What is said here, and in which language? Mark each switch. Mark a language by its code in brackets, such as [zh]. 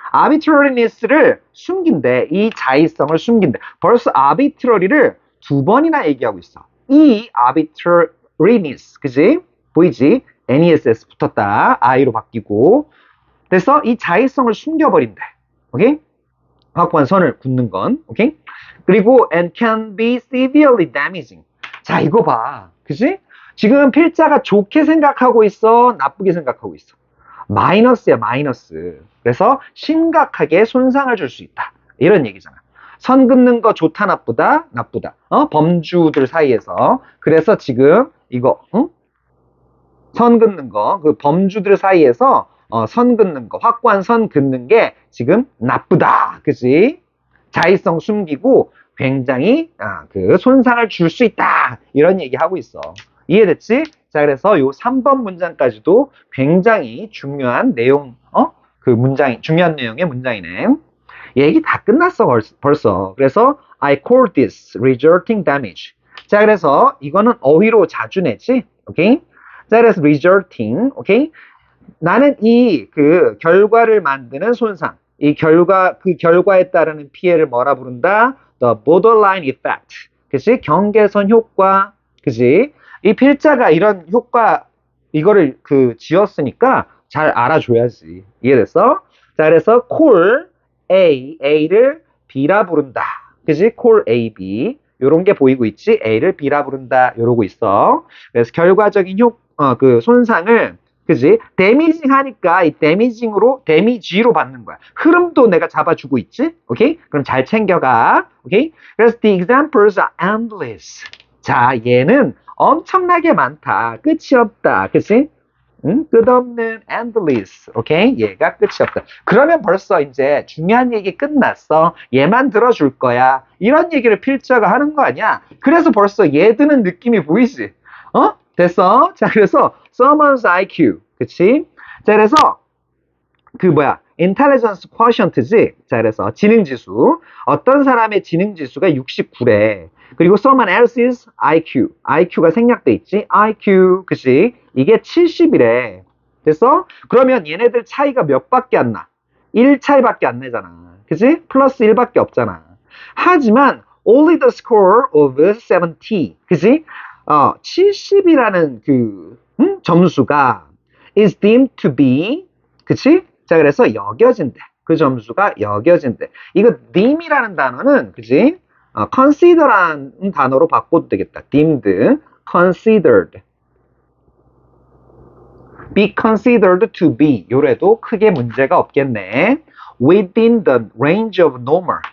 [ko] arbitrariness를 숨긴대. 이 자의성을 숨긴대. 벌써 arbitrary를 두 번이나 얘기하고 있어. 이 arbitrariness. 그치? 보이지? NESS 붙었다. I로 바뀌고. 그래서 이 자의성을 숨겨버린대. 오케이? 확고한 선을 긋는 건. 오케이? [en] 그리고 and can be severely damaging. [ko] 자, 이거 봐. 그치? 지금 필자가 좋게 생각하고 있어? 나쁘게 생각하고 있어? 마이너스야, 마이너스. 그래서 심각하게 손상을 줄 수 있다. 이런 얘기잖아. 선 긋는 거 좋다, 나쁘다? 나쁘다. 범주들 사이에서. 그래서 지금 이거, 선 긋는 거, 그 범주들 사이에서 선 긋는 거, 확고한 선 긋는 게 지금 나쁘다. 그지? 자의성 숨기고 굉장히 그 손상을 줄 수 있다. 이런 얘기 하고 있어. 이해됐지? 자, 그래서 요 3번 문장까지도 굉장히 중요한 내용, 중요한 내용의 문장이네. 얘기 다 끝났어, 벌써. [en] 그래서 I call this resulting damage. [ko] 자, 그래서 이거는 어휘로 자주 내지. 오케이? 자, 그래서 resulting, 오케이? 나는 그 결과를 만드는 손상, 그 결과에 따르는 피해를 뭐라 부른다? [en] The borderline effect. [ko] 그치? 경계선 효과. 그치? 이 필자가 이런 효과, 이거를 지었으니까 잘 알아줘야지. 이해됐어? 자, 그래서 call A를 B라 부른다. 그치? call A, B. 요런 게 보이고 있지? A를 B라 부른다. 요러고 있어. 그래서 결과적인 손상을, 그지? 데미징 하니까 이 데미지로 받는 거야. 흐름도 내가 잡아주고 있지? 오케이? 그럼 잘 챙겨가. 오케이? [en] 그래서 the examples are endless. [ko] 자, 얘는 엄청나게 많다. 끝이 없다. 그치? 끝없는 endless. 오케이? 얘가 끝이 없다. 그러면 벌써 이제 중요한 얘기 끝났어. 얘만 들어줄 거야. 이런 얘기를 필자가 하는 거 아니야? 그래서 벌써 얘 드는 느낌이 보이지? 됐어? 자, 그래서 someone's IQ. 그치? 자, 그래서 intelligence quotient지? 자, 그래서 지능지수. 어떤 사람의 지능지수가 69래. [en] 그리고 someone else's IQ. [ko] IQ가 생략돼 있지? IQ. 그치? 이게 70이래. 됐어? 그러면 얘네들 차이가 몇 밖에 안 나? 1 차이밖에 안 나잖아. 그치? 플러스 1밖에 없잖아. [en] 하지만 only the score of 70. [ko] 그치? 70이라는 점수가 [en] is deemed to be, [ko] 그치? 자, 그래서 여겨진대. 그 점수가 여겨진대. 이거 deem이라는 단어는, 그치? consider라는 단어로 바꿔도 되겠다. [en] deemed, considered. be considered to be. [ko] 요래도 크게 문제가 없겠네. [en] within the range of normal.